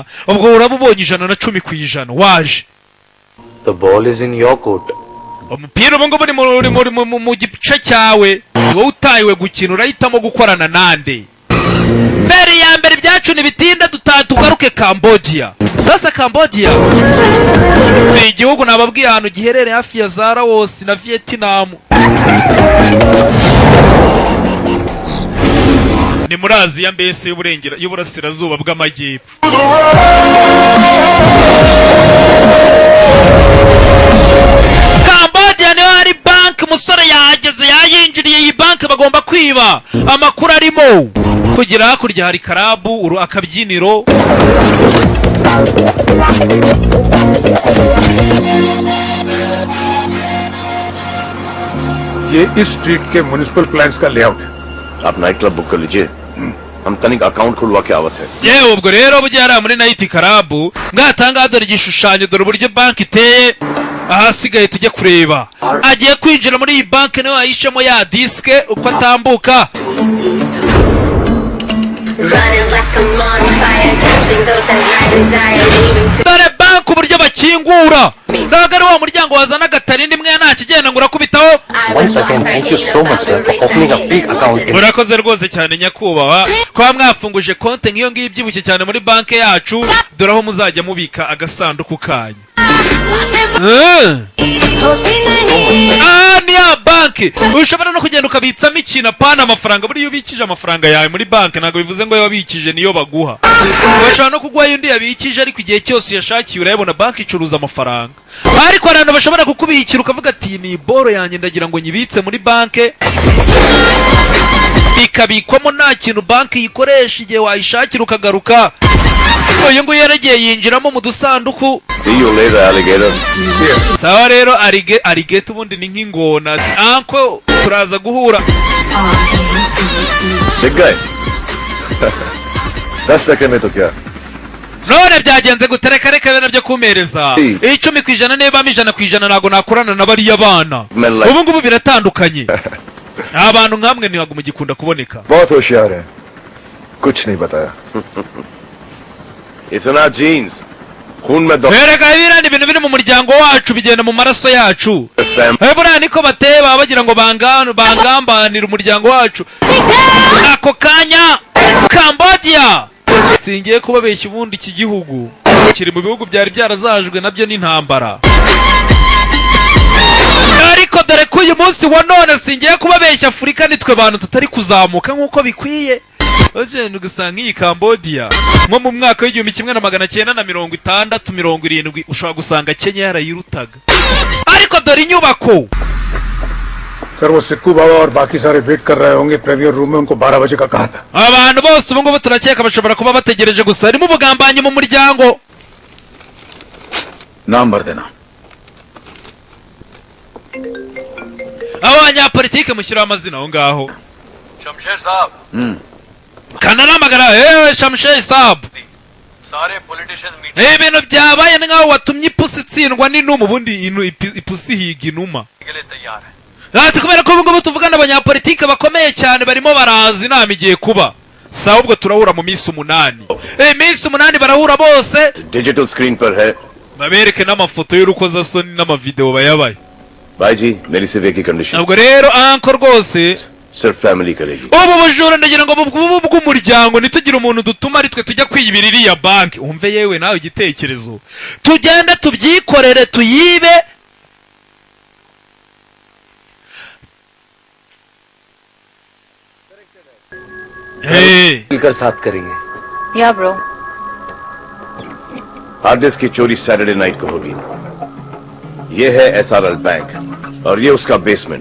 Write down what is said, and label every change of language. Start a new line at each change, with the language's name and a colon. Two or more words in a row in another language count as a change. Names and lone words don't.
Kinyarwanda: Ubwo urabubonye 110% waje.
English: the ball is in your court.
Kinyarwanda: Umupira ubu ngubu ni mu gice cyawe. Ni wowe utayiwe gukina urahitamo gukorana nande. Feri ya mbere ibyacu nibitinda tugaruke Cambodia. Sasa Cambodia ni igihugu nababwiye ahantu giherereye hafi ya za Laos na Vietnam. Ni muri Aziya mbese y'uburasirazuba bw'amajyepfo. Cambodia niho hari banki umusore yahageze yayinjiriye iyi banki bagomba kwiba amakuru arimo kugira hakurya hari karabu akabyiniro.
Hindi: ये इस स्ट्रीट के
English: municipal plans
Hindi: का लेआउट है. आप
English: night club book
Hindi: कर लीजिए. हम तनिक अकाउंट खुलवा के आवत है.
Kinyarwanda: Yewe ubwo rero bujyara muri
English: night club
Kinyarwanda: ngatanga dore igishushanyo dore uburyo banki iteye. Ahasigaye tujye kureba agiye kwinjira muri iyi banki nawe ayishemo ya diske uko atambuka.
English: Running like a bonfire, touching those that
Kinyarwanda: dore banki uburyo bakingura ntabwo ari wa muryango wazana agatarindi imwe nta kigenda ngo urakubitaho.
English: Once again, thank you so much, sir, for opening a big account.
Kinyarwanda: murakoze rwose cyane nyakubahwa kuba mwafunguje konti nk'iyo ngiyo ibyibushye cyane muri banki yacu, dore aho muzajya mubika agasanduku kanyu. Ni ya banki ushobora no kugenda ukabitsamo ikintu apana amafaranga. buriya ubikije amafaranga yawe muri banki ntabwo bivuze ngo wabikije niyo baguha. bashobora no kuguha undi yabikije ariko igihe cyose uyashakiye urayabona. banki icuruza amafaranga, ariko abantu bashobora kukubikira ukavuga ati ni boro yanjye ndagira ngo nyibitse muri banki, ikabikwamo nta kintu banki yikoresha igihe wayishakira ukagaruka. uyu nguyu yaragiye yinjiramo mu dusanduku.
English: See you later, alligator.
Kinyarwanda: sawa rero arigate ubundi ni nk'ingona. ati anko turaza guhura.
English: Big guy.
Hindi: 10 टके में तो क्या?
Kinyarwanda: none byagenze gute? reka bene byo kumereza 10% niba 100% ntago nakorana na bariya bana. ubu ngubu biratandukanye. abantu nkamwe ntibago mugikunda kuboneka.
Hindi: बहुत होशियार है, कुछ नहीं बताया. इतना जीन्स खून में दो.
Kinyarwanda: Erega ibirani ibintu biri mu muryango wacu bigenda mu maraso yacu. Buriya niko bateye baba bagira ngo bangambanira umuryango wacu. Ako kanya Cambodia singiye kubabeshya ubundi iki gihugu kiri mu bihugu byari byarazajwe nabyo n'intambara. Ariko dore ko uyu munsi wa none singiye kubabeshya Afurika nitwe bantu tutari kuzamuka nk'uko bikwiye. Ugenda ugasanga iyi Cambodia nko mu mwaka w'igihumbi 1960-70 ushobora gusanga Kenya yarayirutaga. ariko dore inyubako.
Hindi: सर वो सिक्कू बाबा और बाकी सारे वेट कर रहे होंगे
English: previer room
Hindi: में, उनको 12 बजे का कहा था.
Kinyarwanda: abantu bose ubu ngubu turakeka bashobora kuba bategereje gusa harimo ubugambanyi mu muryango.
Hindi: नाम भर देना.
Kinyarwanda: abanyapolitike mushyiraho amazina aho ngaho.
Hindi: शमशेर साहब,
Kinyarwanda: kananamagara Shamsher Saab.
Hindi: सारे
English: politician meeting
Kinyarwanda: ibintu byabaye nkaho watumye ipusi itsindwa n'inuma. ubundi ipusi higa inuma.
Hindi: के लिए तैयार है.
Kinyarwanda: ati kubera ko ubu ngubu tuvugana abanyapolitike bakomeye cyane barimo baraza inama igiye kuba. sawa ubwo turahura mu minsi 8. minsi 8 barahura bose.
English: digital screen
Hindi: पर है.
Kinyarwanda: babereke n'amafoto y'urukozasoni n'amavideo bayabaye.
Hindi: भाई जी मेरी सिर्फ एक ही कंडीशन.
Kinyarwanda: ntabwo rero anko rwose
Hindi: सिर्फ फैमिली करेगी.
Kinyarwanda: ubu bujura ndagira ngo bubu bw'umuryango ntitugire umuntu dutuma ari twe tujya kwiyibira iriya banki. umve yewe nawe igitekerezo tugende tubyikorere tuyibe.
Hindi: मिलकर साथ करेंगे.
English: ya bro. hard disk
Hindi: की चोरी
English: Saturday night
Hindi: को होगी. ये है SRL बैंक और ये उसका बेसमेंट.